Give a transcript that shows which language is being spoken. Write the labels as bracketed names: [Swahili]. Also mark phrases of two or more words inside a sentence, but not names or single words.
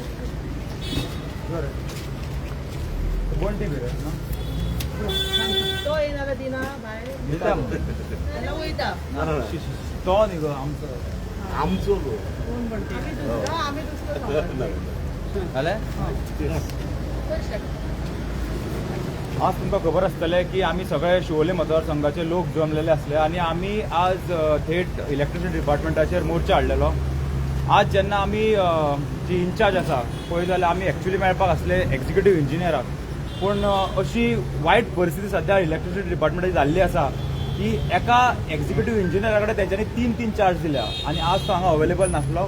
[Konkani] तो येणार दिना भायर त्याला वयता तो न्ही गो आमचो आमचो [Marathi] कोण म्हणते आम्ही दुसरं सांगतो. [Konkani] आज तुमकां खबर आसतलें की आमी सगळे शिवोले मतदारसंघाचे लोक जमलेले आसले आनी आमी आज थेट [English] electricity departmentाचेर [Konkani] मोर्चा हाडलेलो. आज जेन्ना आमी जी इन्चार्ज आसा पळय जाल्यार आमी एक्चुअली मेळपाक आसले [English] executive engineerाक, [Konkani] पूण अशी वायट परिस्थिती सध्या [English] electricity departmentाची [Konkani] जाल्ली आसा की एका एक्झिक्युटीव इंजिनियरा कडेन तेंच्यांनी 3 चार्ज दिल्या आनी आज तो हांगा अवेलेबल नासलो.